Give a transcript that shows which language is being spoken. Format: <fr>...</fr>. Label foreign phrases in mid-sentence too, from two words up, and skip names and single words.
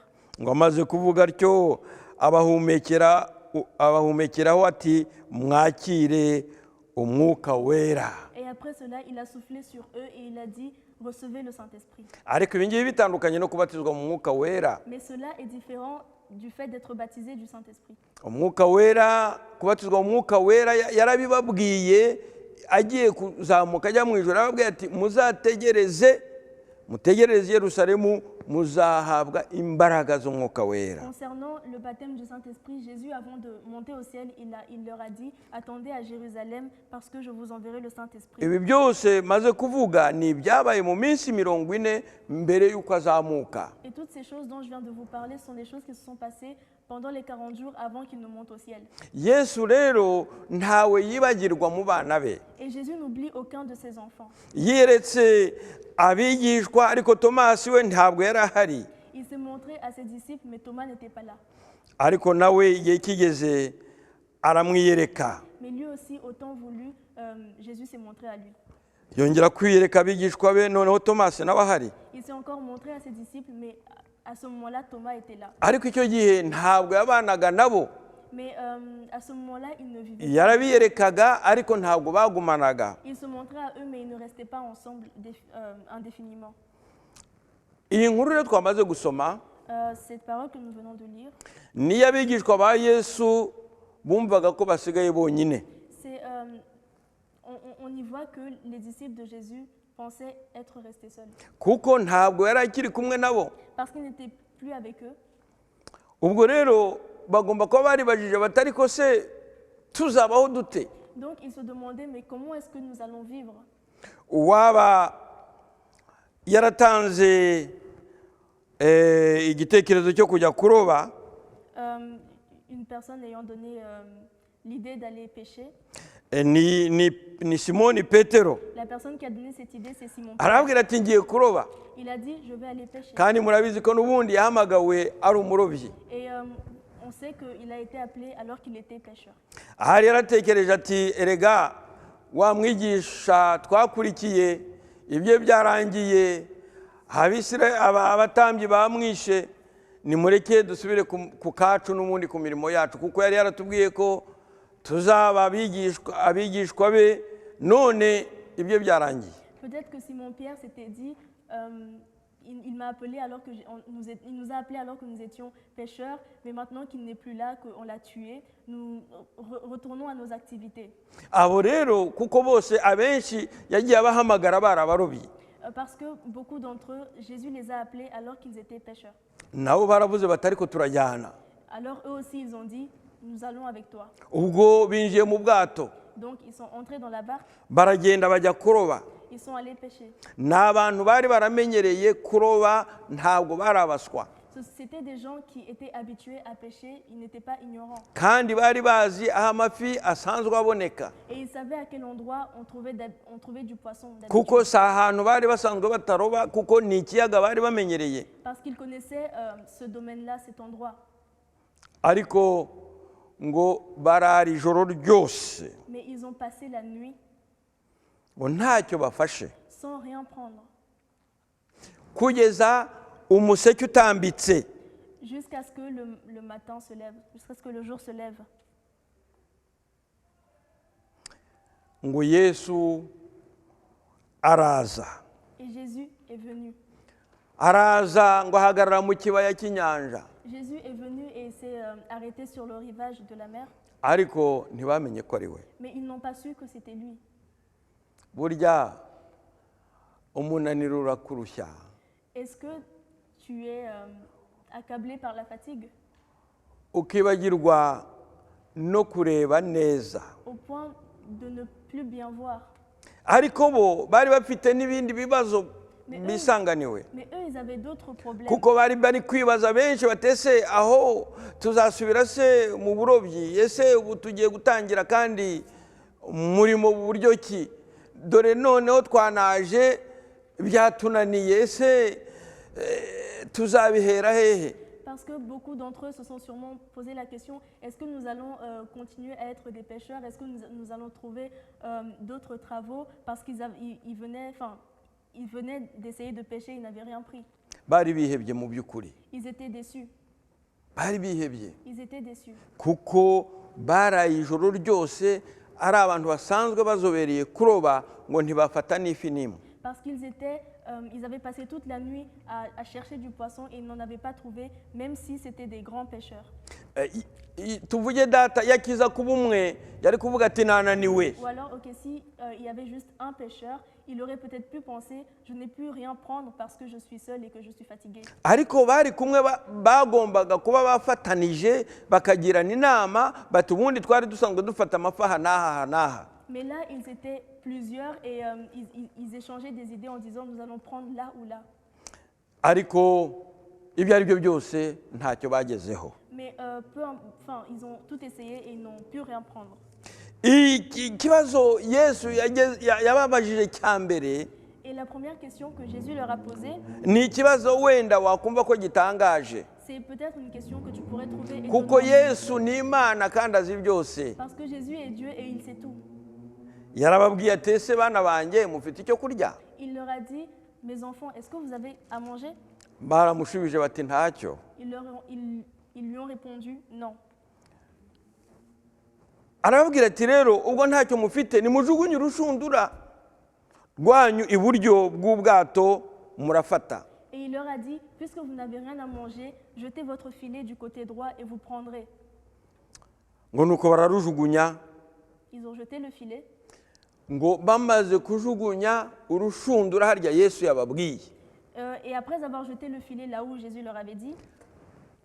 <rw>Ngo amaze kuvuga atyo abahumekeraho ati mwakire umwuka wera.</rw> <fr>Et après cela, il a soufflé sur eux et il a dit, recevez le Saint-Esprit.</fr> <rw>Ariko ibi ngibi bitandukanye no kubatizwa mu mwuka wera.</rw> <fr>Mais cela est différent du fait d'être baptisé du Saint-Esprit.</fr> <rw>Umwuka wera, kubatizwa mu mwuka wera yarabibabwiye agiye kuzamuka ajya mu ijuru, arababwira ati mutegereze Yerusalemu, muzahabwa imbaraga z'umwuka wera.</rw> <fr>Concernant le baptême du Saint-Esprit, Jésus, avant de monter au ciel, il leur a dit, attendez à Jérusalem parce que je vous enverrai le Saint-Esprit.</fr> <rw>Ibi byose maze kuvuga ni ibyabaye mu minsi 40 mbere y'uko azamuka.</rw> <fr>Et toutes ces choses dont je viens de vous parler sont des choses qui se sont passées pendant les 40 jours avant qu'il ne monte au ciel.</fr> <rw>Yesu rero ntawe yibagirwa mu bana be.</rw> <fr>Et Jésus n'oublie aucun de ses enfants.</fr> <rw>Yeretse abigishwa, ariko Tomasi we ntabwo yari ahari.</rw> <fr>Il s'est montré à ses disciples, mais Thomas n'était pas là.</fr> <rw>Ariko nawe igihe kigeze aramwiyereka.</rw> <fr>Mais lui aussi, autant voulu, Jésus s'est montré à lui.</fr> <rw>Yongera kwiyereka abigishwa be, noneho Tomasi nawe ahari.</rw> <fr>Il s'est encore montré à ses disciples, mais à ce moment-là, Thomas était là.</fr> <rw>Ariko icyo gihe ntabwo yabanaga nabo.</rw> <fr>Mais à ce moment-là, il ne vivait pas.</fr> <rw>Yarabiyerekaga ariko ntabwo bagumanaga.</rw> <fr>Il se montrait à eux, mais ils ne restaient pas ensemble indéfiniment.</fr> <rw>Iyi nkuru rero twamaze gusoma,</rw> <fr>Cette parole que nous venons de lire,</fr> <rw>niyo abigishwa ba Yesu bumvaga ko basigaye bonyine.</rw> <fr>on y voit que les disciples de Jésus pensaient être restés seuls.</fr> <rw>Kuko ntabwo yari akiri kumwe nabo.</rw> <fr>Parce qu'il n'était plus avec eux.</fr> <rw>ubwo rero bagomba kuba baribajije batari ko se tuzabaho dute.</rw> <fr>Donc ils se demandaient, mais comment est-ce que nous allons vivre?</fr> <rw>Uwaba yaratanze igitekerezo cyo kujya kuroba,</rw> <fr>Une personne ayant donné l'idée d'aller pêcher,</fr> <rw>ni Simoni Petero.</rw> <fr>la personne qui a donné cette idée, c'est Simon Pierre.</fr> <rw>Arabwira ati ngiye kuroba,</rw> <fr>Il a dit, je vais aller pêcher.</fr> <rw>kandi murabizi ko n'ubundi yahamagawe ari umurobyi.</rw> <fr>Et on sait qu'il a été appelé alors qu'il était pêcheur.</fr> <rw>Ahari yaratekereje ati erega wa mwigisha twakurikiye ibyo byarangiye, abatambyi bamwishe, nimureke dusubire ku kacu n'ubundi ku mirimo yacu, kuko yari yaratubwiye ko tuzaba abigishwa be, none ibyo byarangiye.</rw> <fr>Peut-être que Simon Pierre s'était dit, il m'a appelé alors que il nous a appelés alors que nous étions pêcheurs, mais maintenant qu'il n'est plus là, qu'on l'a tué, nous retournons à nos activités.</fr> <rw>Abo rero kuko bose abenshi yagiye abahamagara barabarobyi,</rw> <fr>Parce que beaucoup d'entre eux, Jésus les a appelés alors qu'ils étaient pêcheurs.</fr> <rw>nabo baravuze batari ko turajyana.</rw> <fr>Alors eux aussi, ils ont dit, nous allons avec toi.</fr> <rw>Ubwo binjiye mu bwato,</rw> <fr>Donc ils sont entrés dans la barque,</fr> <rw>baragenda bajya kuroba.</rw> <fr>ils sont allés pêcher.</fr> <rw>Ni abantu bari baramenyereye kuroba, ntabwo barabaswa,</rw> <fr>C'était des gens qui étaient habitués à pêcher, ils n'étaient pas ignorants.</fr> <rw>kandi bari bazi aho amafi asanzwe aboneka,</rw> <fr>Et ils savaient à quel endroit on trouvait du poisson d'habitude.</fr> <rw>kuko si ahantu bari basanzwe bataroba, kuko ni ikiyaga bari bamenyereye.</rw> <fr>Parce qu'ils connaissaient ce domaine-là, cet endroit.</fr> <rw>Ariko ngo barara ijoro ryose</rw> <fr>Mais ils ont passé la nuit</fr> <rw>ngo ntacyo bafashe,</rw> <fr>sans rien prendre,</fr> <rw>kugeza umuseke utambitse.</rw> <fr>jusqu'à ce que le matin se lève, jusqu'à ce que le jour se lève.</fr> <rw>Ngo Yesu araza,</rw> <fr>Et Jésus est venu.</fr> <rw>araza ngo ahagarara mu kibaya cy'inyanja,</rw> <fr>Jésus est venu et s'est arrêté sur le rivage de la mer,</fr> <rw>ariko ntibamenye ko ari we.</rw> <fr>mais ils n'ont pas su que c'était lui.</fr> <rw>Burya umunaniro urakurushya,</rw> <fr>Est-ce que tu es accablé par la fatigue</fr> <rw>ukibagirwa no kureba neza.</rw> <fr>au point de ne plus bien voir?</fr> <rw>Ariko bo bari bafite n'ibindi bibazo</rw> <fr>Mais</fr> <rw>bisanganiwe,</rw> <fr>Mais eux, ils avaient d'autres problèmes.</fr> <rw>kuko bari kwibaza benshi batese aho tuzasubira se mu burobyi, ese ubu tugiye gutangira kandi muri mu buryo ki, dore noneho twanaje byatunaniye, ese tuzabihera hehe?</rw> <fr>Parce que beaucoup d'entre eux se sont sûrement posé la question, est-ce que nous allons continuer à être des pêcheurs? Est-ce que nous allons trouver d'autres travaux? Parce qu'ils venaient d'essayer de pêcher, ils n'avaient rien pris.</fr> <rw>Bari bihebye mu by'ukuri,</rw> <fr>Ils étaient déçus.</fr> <rw>bari bihebye,</rw> <fr>Ils étaient déçus.</fr> <rw>kuko baraye ijoro ryose ari abantu basanzwe bazobereye kuroba, ngo ntibafata n'ifi n'imwe.</rw> <fr>Parce ils avaient passé toute la nuit à chercher du poisson et ils n'en avaient pas trouvé, même si c'était des grands pêcheurs.</fr> <rw>Tuvuge data yakiza kuba umwe yari kuvuga ati nananiwe.</rw> <fr>Ou alors, ok, si il y avait juste un pêcheur, il aurait peut-être pu penser, je n'ai plus rien prendre parce que je suis seul et que je suis fatigué.</fr> <rw>Ariko bari kumwe bagombaga kuba bafatanije bakagirana inama bati ubundi twari dusanzwe dufata amafaha n'aha n'aha.</rw> <fr>Mais là, ils étaient plusieurs et ils échangeaient des idées en disant, nous allons prendre là ou là.</fr> <rw>Ariko ibyo ari byo byose ntacyo bagezeho.</rw> <fr>Mais ils ont tout essayé et ils n'ont pu rien prendre.</fr> <rw>Ikibazo Yesu yababajije cya mbere,</rw> <fr>Et la première question que Jésus leur a posée,</fr> <rw>ni ikibazo wenda wakumva ko gitangaje,</rw> <fr>c'est peut-être une question que tu pourrais trouver</fr> <rw>kuko</rw> <fr>étonnante.</fr> <rw>Yesu ni Imana kandi azi byose.</rw> <fr>Parce que Jésus est Dieu et il sait tout.</fr> <rw>Yarababwiye ati ese bana banjye mufite icyo kurya?</rw> <fr>Il leur a dit, mes enfants, est-ce que vous avez à manger?</fr> <rw>Baramushubije bati ntacyo.</rw> <fr>Ils lui ont répondu, non.</fr> <rw>Arababwira ati rero ubwo ntacyo mufite nimujugunye urushundura rwanyu iburyo bw'ubwato murafata.</rw> <fr>Et il leur a dit, puisque vous n'avez rien à manger, jetez votre filet du côté droit et vous prendrez.</fr> <rw>Ngo nuko bararujugunya,</rw> <fr>Ils ont jeté le filet.</fr> <rw>ngo bamaze kujugunya urushundura harya Yesu yababwiye,</rw> <fr>Et après avoir jeté le filet là où Jésus leur avait dit,</fr>